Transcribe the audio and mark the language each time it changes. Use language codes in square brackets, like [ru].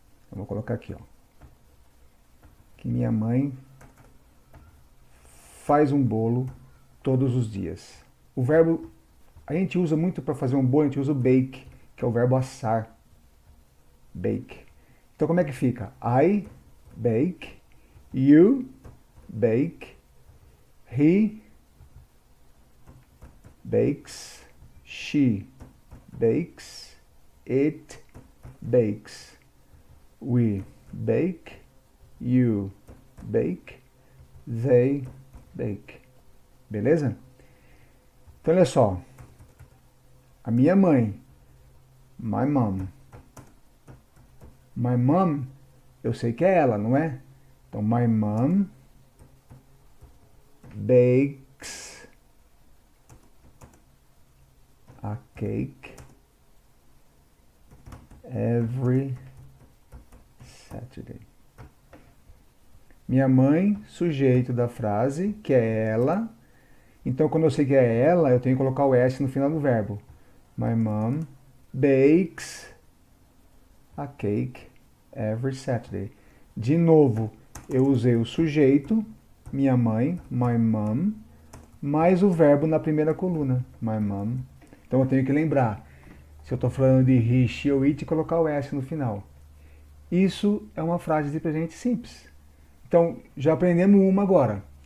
[pt] Eu vou colocar aqui, ó, que minha mãe faz um bolo todos os dias. O verbo a gente usa muito para fazer um bolo, a gente usa o bake, que é o verbo assar. Bake. Então como é que fica? [en] I bake, you bake, he bakes, she bakes, it bakes, we bake, you bake, they bake. [pt] Beleza? Então olha só. A minha mãe, [en] my mom. My mom, [pt] eu sei que é ela, não é? [en] Então, my mom bakes a cake every Saturday. [pt] Minha mãe, sujeito da frase, que é ela. Então, quando eu sei que é ela, eu tenho que colocar o S no final do verbo. [en] My mom bakes a cake every Saturday. [pt] De novo, eu usei o sujeito, minha mãe, [en] my mom, [pt] mais o verbo na primeira coluna, my mom. Então eu tenho que lembrar, se eu estou falando de he, she ou it, colocar o S no final. Isso é uma frase de presente simples. Então, já aprendemos uma agora.